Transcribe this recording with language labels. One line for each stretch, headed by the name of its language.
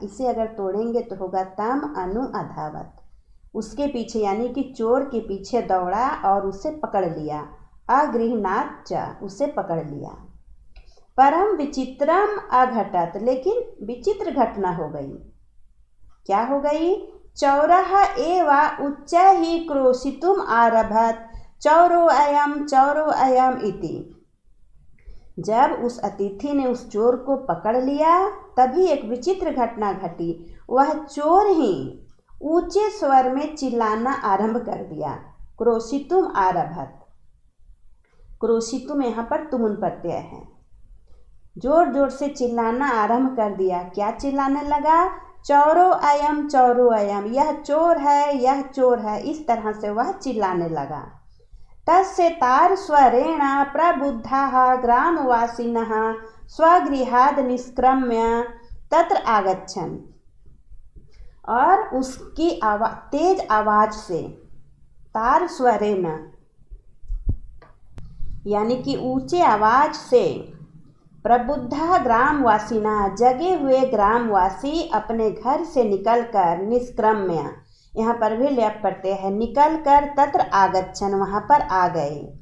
Hindi: इसे अगर तोड़ेंगे तो होगा
Sanskrit: तम अनु अधावत,
Hindi: उसके पीछे, यानी कि चोर के पीछे दौड़ा और उसे पकड़ लिया।
Sanskrit: अगृह्णाच्च,
Hindi: उसे पकड़ लिया।
Sanskrit: परम विचित्रम अघटत,
Hindi: लेकिन विचित्र घटना हो गई। क्या हो गई?
Sanskrit: चौरः एव उच्चैः क्रोशितुम आरभत चौरो अयम इति।
Hindi: जब उस अतिथि ने उस चोर को पकड़ लिया तभी एक विचित्र घटना घटी। वह चोर ही ऊंचे स्वर में चिल्लाना आरंभ कर दिया।
Sanskrit: क्रोशितुम आरभत, क्रोशितुम
Hindi: यहाँ पर तुमुन प्रत्यय है। जोर जोर से चिल्लाना आरंभ कर दिया। क्या चिल्लाने लगा?
Sanskrit: चौरो अयम,
Hindi: यह चोर है, यह चोर है, इस तरह से वह चिल्लाने लगा।
Sanskrit: तस्य तार स्वरेण प्रबुद्धाः ग्रामवासिनः स्वगृहाद् निष्क्रम्य तत्र आगच्छन्।
Hindi: और उसकी तेज आवाज से,
Sanskrit: तार स्वरेण
Hindi: यानी कि ऊंचे आवाज से,
Sanskrit: प्रबुद्धा ग्रामवासिना,
Hindi: जगे हुए ग्रामवासी अपने घर से निकलकर,
Sanskrit: निष्क्रम्य,
Hindi: यहाँ पर भी लेप प्रत्यय है, निकलकर,
Sanskrit: तत्र आगच्छन्,
Hindi: वहाँ पर आ गए।